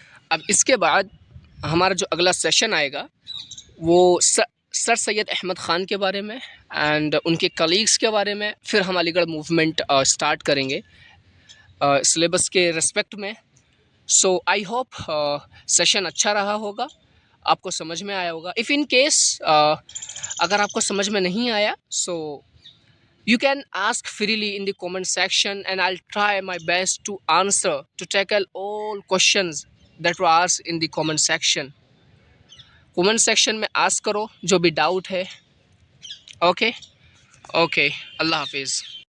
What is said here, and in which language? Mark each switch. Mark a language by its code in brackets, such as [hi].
[ur] اب اس کے بعد ہمارا جو اگلا سیشن آئے گا وہ سر سید احمد خان کے بارے میں اینڈ ان کے کلیگس کے بارے میں. پھر ہم علی گڑھ موومنٹ سٹارٹ کریں گے سلیبس کے ریسپیکٹ میں. سو آئی ہوپ سیشن اچھا رہا ہوگا، آپ کو سمجھ میں آیا ہوگا. [en] if in case [ur] اگر آپ کو سمجھ میں نہیں آیا، [en] So you can ask freely in the comment section and I'll try my best to answer, to tackle all questions that were asked in the comment section. [ur] comment section میں ask کرو جو بھی ڈاؤٹ ہے. اوکے اللہ حافظ.